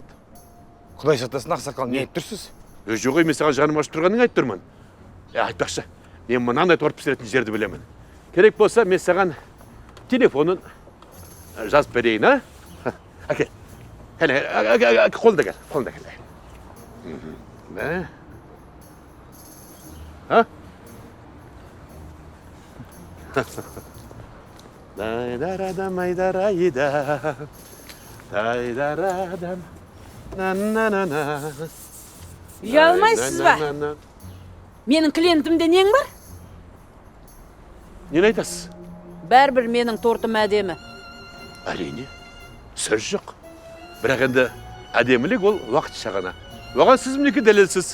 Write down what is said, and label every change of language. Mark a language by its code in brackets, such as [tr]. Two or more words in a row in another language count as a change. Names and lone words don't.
[kk] Құдай сақтасын, ақсақал, не айтып тұрсыз? Жоқ, мен саған жаным ашып тұрғанын айтып тұрмын. Айтпақшы, мен мынандай торт пісіретін жерді білемін. Керек болса, мен саған телефонын жазып берейін, а? Әкел. Қолында кел, қолында кел. Ha? Daydaradam aydarayda. Daydaradam. Na. Ұялмайсыз ба? Менің клиентімде нең бар? Нені айтасыз? Бәрібір менің тортым әдемі. Әрине, сөз жоқ. Бірақ енді әдемілік ол уақытша ғана. Оған сіз мінекі дәлелсіз.